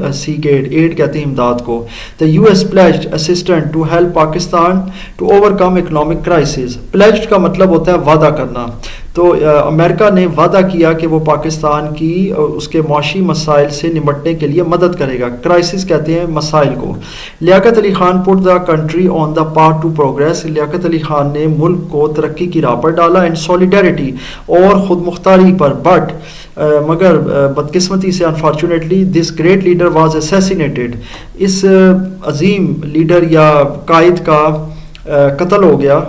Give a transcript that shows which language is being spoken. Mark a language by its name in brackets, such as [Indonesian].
[English] seek aid, [Urdu] add کہتے ہیں امداد کو. [English] The U S pledged assistant to help Pakistan to over come economic crisis. [Urdu] Pledged کا مطلب ہوتا ہے وعدہ کرنا. تو امریکہ نے وعدہ کیا کہ وہ پاکستان کی اس کے معاشی مسائل سے نمٹنے کے لیے مدد کرے گا. کرائسس کہتے ہیں مسائل کو. [English] Liaquat Ali Khan put the country on the path to progress. [Urdu] Liaquat Ali Khan نے ملک کو ترقی کی راہ پر ڈالا. [English] and solidarity, [Urdu] اور خود مختاری پر. [English] but [Urdu] مگر بدقسمتی سے [English] Unfortunately this great leader was assassinated. [Urdu] اس Azeem leader یا قائد کا قتل ہو گیا.